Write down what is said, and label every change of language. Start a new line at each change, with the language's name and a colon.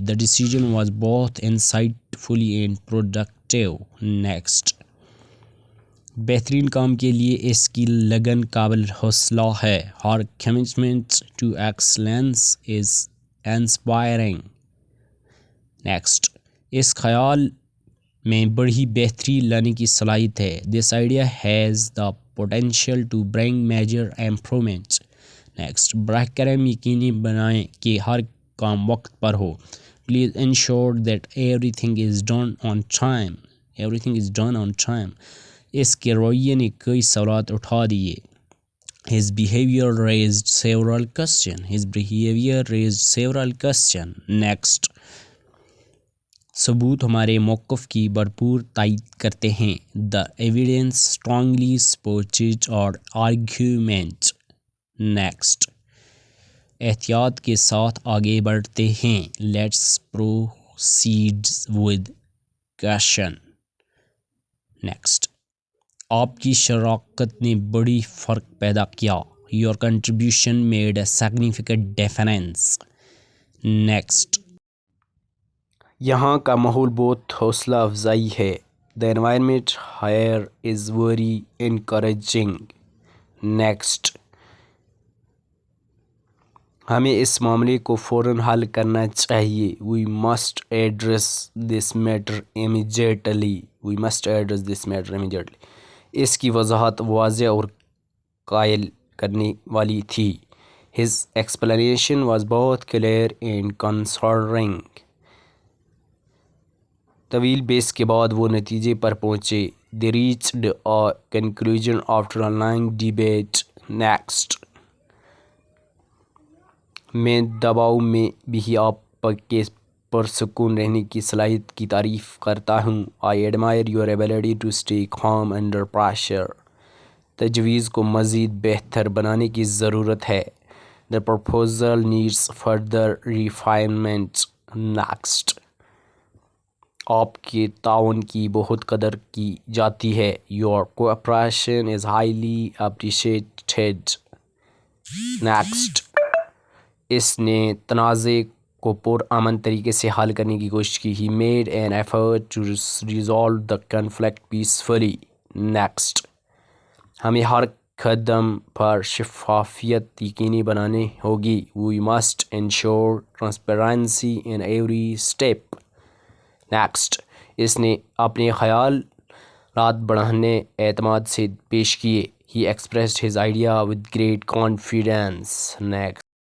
English: The decision was both insightful and productive. Next.
Urdu: بہترین کام کے لیے اس کی لگن قابل حوصلہ ہے.
English: Her commitment to excellence is inspiring. Next.
Urdu: اس خیال میں بڑی بہتری لانے کی صلاحیت ہے.
English: This idea has the potential to bring major improvements. Next.
Urdu: براہ کرم یقینی بنائیں کہ ہر کام وقت پر ہو.
English: Please ensure that everything is done on time. Everything is done on time.
Urdu: اس کے رویے نے کئی سوالات اٹھا دیے.
English: His behavior raised several questions. His behavior raised several questions. Next.
Urdu: ثبوت ہمارے موقف کی بھرپور تائید کرتے ہیں.
English: The evidence strongly supports our argument. Next.
Urdu: احتیاط کے ساتھ آگے بڑھتے ہیں.
English: Let's proceed with caution. Next.
Urdu: آپ کی شراکت نے بڑی فرق پیدا کیا.
English: Your contribution made a significant difference. Next.
Urdu: یہاں کا ماحول بہت حوصلہ افزائی ہے.
English: The environment here is very encouraging. Next.
Urdu: ہمیں اس معاملے کو فوراً حل کرنا چاہیے.
English: We must address this matter immediately. We must address this matter immediately.
Urdu: اس کی وضاحت واضح اور قائل کرنے والی تھی.
English: His explanation was both clear and concerning.
Urdu: طویل بحث کے بعد وہ نتیجے پر پہنچے.
English: They reached a conclusion after a long debate. Next.
Urdu: میں دباؤ میں بھی آپ کے پرسکون رہنے کی صلاحیت کی تعریف کرتا ہوں.
English: I admire your ability to stay calm under pressure.
Urdu: تجویز کو مزید بہتر بنانے کی ضرورت ہے.
English: The proposal needs further refinement. Next.
Urdu: آپ کے تعاون کی بہت قدر کی جاتی ہے.
English: Your cooperation is highly appreciated. Next.
Urdu: اس نے تنازع کو پرامن طریقے سے حل کرنے کی کوشش کی.
English: He made an effort to resolve the conflict peacefully. Next.
Urdu: ہمیں ہر قدم پر شفافیت یقینی بنانی ہوگی.
English: We must ensure transparency in every step. Next.
Urdu: اس نے اپنے خیالات بڑھانے اعتماد سے پیش کیے.
English: He expressed his idea with great confidence. Next.